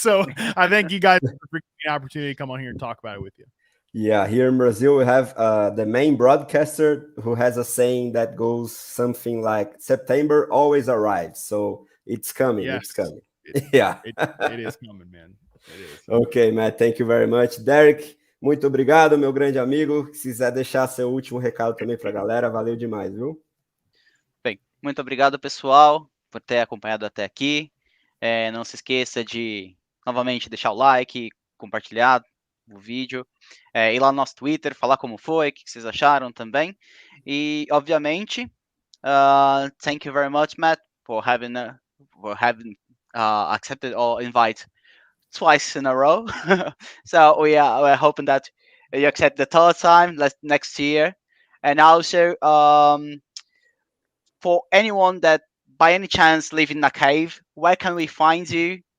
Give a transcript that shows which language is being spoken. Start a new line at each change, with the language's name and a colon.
English: So I thank you guys for the opportunity to come on here and talk about it with you. Yeah, here in Brazil, we have the main broadcaster who has a saying that goes something like September always arrives. So it's coming. Yes. It's coming. It is coming, man. It is. Okay, Matt, thank you very much.
Portuguese: Dérick, muito obrigado, meu grande amigo. Se quiser deixar seu último recado também para a galera, valeu demais, viu? Bem, muito obrigado, pessoal, por ter acompanhado até aqui. Não se esqueça de, novamente, deixar o like, compartilhar o vídeo, ir lá no nosso Twitter, falar como foi, o que vocês acharam também. E, obviamente,
English: thank you very much, Matt, for having accepted our invite twice in a row. So we're hoping that you accept the third time next year. And also, for anyone that by any chance live in a cave, where can we find you?